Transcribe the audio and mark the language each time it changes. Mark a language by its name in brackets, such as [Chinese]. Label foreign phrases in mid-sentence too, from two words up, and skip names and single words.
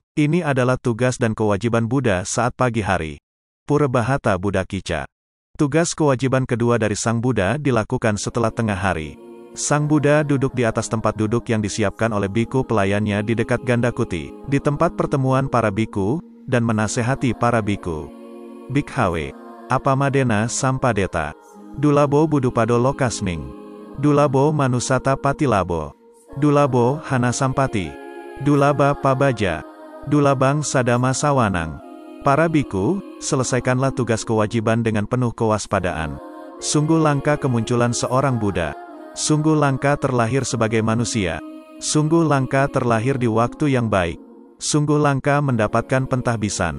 [Indonesian] Ini adalah tugas dan kewajiban Buddha saat pagi hari. [Pali] Purabhata Buddha Kicca. [Indonesian] Tugas kewajiban kedua dari Sang Buddha dilakukan setelah tengah hari. Sang Buddha duduk di atas tempat duduk yang disiapkan oleh biku pelayannya di dekat ganda kuti, di tempat pertemuan para biku, dan menasehati para biku. [Pali] Bikhawe, Apamadena Sampadeta, Dulabo Budupado Lokasming, Dulabo Manusata Patilabo, Dulabo Hana Sampati, Dulaba Pabaja, Dulabang Sadama Sawanang. [Indonesian] Para biku, selesaikanlah tugas kewajiban dengan penuh kewaspadaan. Sungguh langka kemunculan seorang Buddha. Sungguh langka terlahir sebagai manusia. Sungguh langka terlahir di waktu yang baik. Sungguh langka mendapatkan pentahbisan.